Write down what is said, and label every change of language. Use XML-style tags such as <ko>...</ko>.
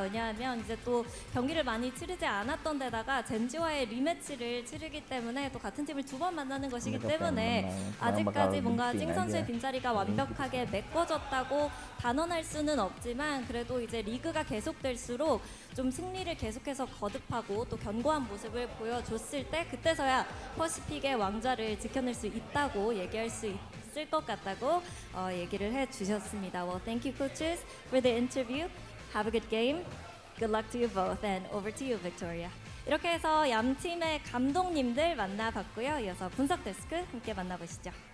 <ko>왜냐하면 이제 또 경기를 많이 치르지 않았던 데다가 젠지와의 리매치를 치르기 때문에 또 같은 팀을 2번 만나는 것이기 때문에 아직까지 뭔가 찡 선수의 빈자리가 완벽하게 메꿔졌다고 단언할 수는 없지만 그래도 이제 리그가 계속될수록 좀 승리를 계속해서 거듭하고 또 견고한 모습을 보여줬을 때 그때서야 퍼시픽의 왕좌를 지켜낼 수 있다고 얘기할 수 있을 것 같다고 얘기를 해주셨습니다.</ko> <en>Well, thank you, coaches, for the interview. Have a good game. Good luck to you both, and over to you, Victoria.</en> <ko>이렇게 해서 양팀의 감독님들 만나봤고요. 이어서 분석 데스크 함께 만나보시죠.</ko>